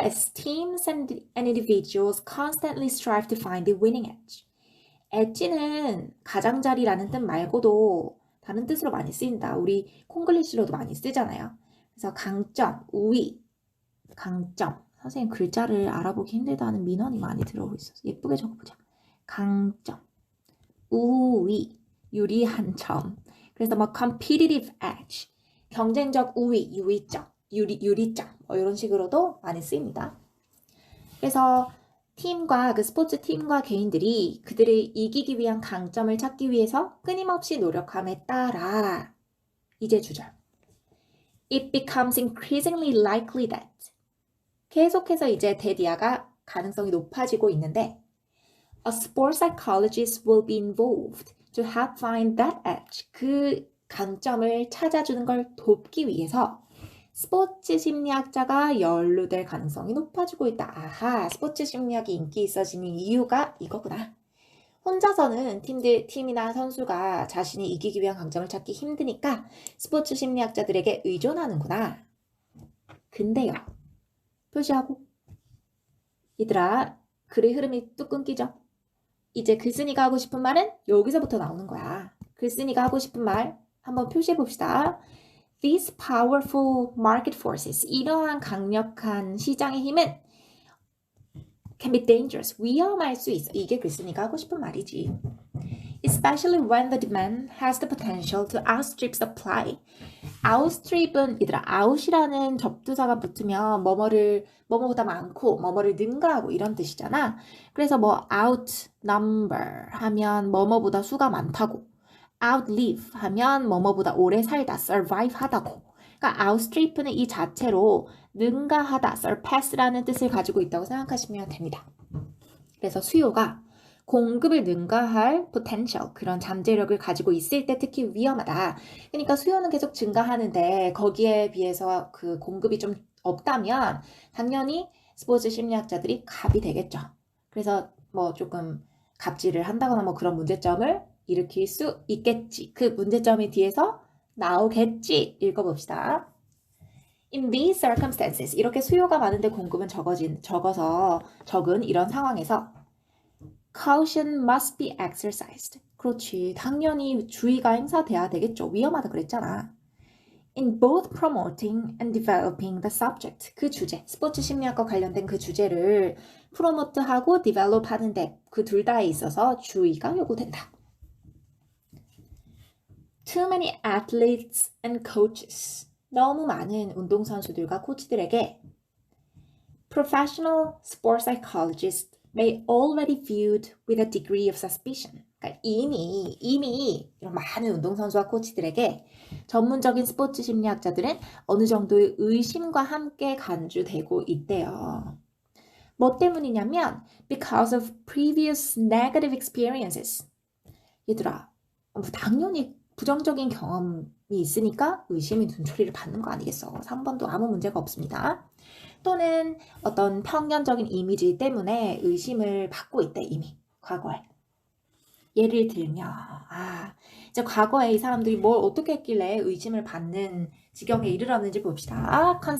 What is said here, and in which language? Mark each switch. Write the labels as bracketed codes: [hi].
[en] As teams and individuals constantly strive to find the winning edge. [ko] 엣지는 가장자리라는 뜻 말고도 다른 뜻으로 많이 쓰인다. 우리 콩글리시로도 많이 쓰잖아요. 그래서 강점, 우위, 강점. 선생님 글자를 알아보기 힘들다는 민원이 많이 들어오고 있어서 예쁘게 적어보자. 강점, 우위, 유리한 점. 그래서 뭐 [en] competitive edge, [ko] 경쟁적 우위, 유리점, 유리점 뭐 이런 식으로도 많이 쓰입니다. 그래서 팀과 그 스포츠 팀과 개인들이 그들이 이기기 위한 강점을 찾기 위해서 끊임없이 노력함에 따라 이제 주절. [en] It becomes increasingly likely that [ko] 계속해서 이제 대디아가 가능성이 높아지고 있는데 [en] A sport psychologist will be involved to help find that edge. [ko] 그 강점을 찾아주는 걸 돕기 위해서 스포츠 심리학자가 연루될 가능성이 높아지고 있다. 아하, 스포츠 심리학이 인기 있어지는 이유가 이거구나. 혼자서는 팀이나 선수가 자신이 이기기 위한 강점을 찾기 힘드니까 스포츠 심리학자들에게 의존하는구나. 근데요. 표시하고. 얘들아, 글의 흐름이 뚝 끊기죠? 이제 글쓴이가 하고 싶은 말은 여기서부터 나오는 거야. 글쓴이가 하고 싶은 말 한번 표시해 봅시다. [en] These powerful market forces, [ko] 이러한 강력한 시장의 힘은 [en] can be dangerous, [ko] 위험할 수 있어. 이게 글쓴이가 하고 싶은 말이지. [en] Especially when the demand has the potential to outstrip supply. [ko] outstrip은 얘들아, out이라는 접두사가 붙으면 뭐뭐보다 많고 뭐뭐를 능가하고 이런 뜻이잖아. 그래서 뭐 outnumber 하면 뭐뭐보다 수가 많다고, outlive 하면 뭐뭐보다 오래 살다, survive 하다고. 그러니까 outstrip는 이 자체로 능가하다, surpass라는 뜻을 가지고 있다고 생각하시면 됩니다. 그래서 수요가 공급을 능가할 potential, 그런 잠재력을 가지고 있을 때 특히 위험하다. 그러니까 수요는 계속 증가하는데 거기에 비해서 그 공급이 좀 없다면 당연히 스포츠 심리학자들이 갑이 되겠죠. 그래서 뭐 조금 갑질을 한다거나 뭐 그런 문제점을 일으킬 수 있겠지. 그 문제점이 뒤에서 나오겠지. 읽어봅시다. [en] In these circumstances, [ko] 이렇게 수요가 많은데 공급은 적어서 적은 이런 상황에서 [en] Caution must be exercised. [ko] 그렇지. 당연히 주의가 행사돼야 되겠죠. 위험하다 그랬잖아. [en] In both promoting and developing the subject. [ko] 그 주제, 스포츠 심리학과 관련된 그 주제를 프로모트하고 디벨롭 하는데 그 둘 다에 있어서 주의가 요구된다. [en] Too many athletes and coaches. [ko] 너무 많은 운동선수들과 코치들에게 [en] Professional sport psychologists may already viewed with a degree of suspicion. [ko] 그러니까 이미 이런 많은 운동선수와 코치들에게 전문적인 스포츠 심리학자들은 어느 정도의 의심과 함께 간주되고 있대요. 뭐 때문이냐면 [en] because of previous negative experiences. [ko] 얘들아, 당연히 부정적인 경험이 있으니까 의심의 눈초리를 받는 거 아니겠어. 3번도 아무 문제가 없습니다. 또는 어떤 편견적인 이미지 때문에 의심을 받고 있대, 이미 과거에. 예를 들면 이제 과거에 이 사람들이 뭘 어떻게 했길래 의심을 받는 지경에 이르렀는지 봅시다.